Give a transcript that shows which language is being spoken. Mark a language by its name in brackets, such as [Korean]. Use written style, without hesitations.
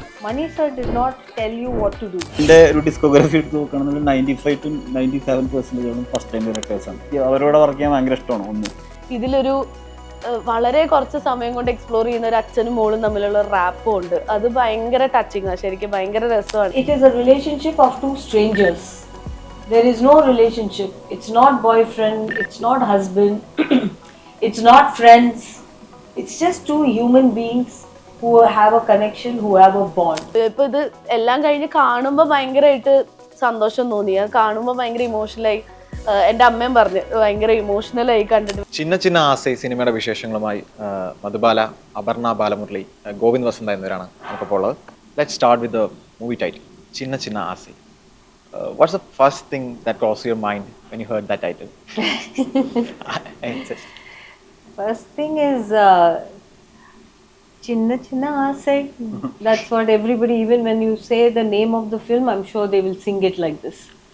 [English] Mani sir did not tell you what to do. [Malayalam] എൻ്റെ ഒരു ഡിസ്കോഗ്രഫി എടുത്ത് നോക്കുകയാണെങ്കിൽ 95 to 97% ഫസ്റ്റ് ടൈം ഡയറക്ടേഴ്സാണ്. അവരോട് വർക്ക് ചെയ്യാൻ ഭയങ്കര ഇഷ്ടമാണ്. ഒന്ന് ഇതിലൊരു വളരെ കുറച്ച് സമയം കൊണ്ട് എക്സ്പ്ലോർ ചെയ്യുന്ന ഒരു അച്ഛനും മോളും തമ്മിലുള്ള റാപ്പും ഉണ്ട്. അത് ഭയങ്കര ടച്ചിങ് ആണ്, ശരിക്കും ഭയങ്കര രസമാണ്. [English] It is a relationship of two strangers. There is no relationship. It's not boyfriend, it's not husband, it's not friends. It's just two human beings who have a connection, who have a bond. [Malayalam] ഇപ്പൊ ഇത് എല്ലാം കഴിഞ്ഞ് കാണുമ്പോൾ ഭയങ്കരമായിട്ട് സന്തോഷം തോന്നി. അത് കാണുമ്പോൾ ഭയങ്കര ഇമോഷണലായി. എൻ്റെ അമ്മയും പറഞ്ഞു ഭയങ്കര ഇമോഷണലായി കണ്ടിട്ട്. ചിന്ന ചിന്ന ആസൈ സിനിമയുടെ വിശേഷങ്ങളുമായി മധുബാല, അപർണ ബാലമുരളി, ഗോവിന്ദ് വസന്ത എന്നിവരാണ് നമുക്കിപ്പോൾ ഉള്ളത്. [English] Let's start with the movie title Chinna Chinna Aasai. What's the first thing that crossed your mind when you heard that title? First thing is Chinna Chinna Aasai. That's what everybody, even when you say the name of the film, I'm sure they will sing it like this.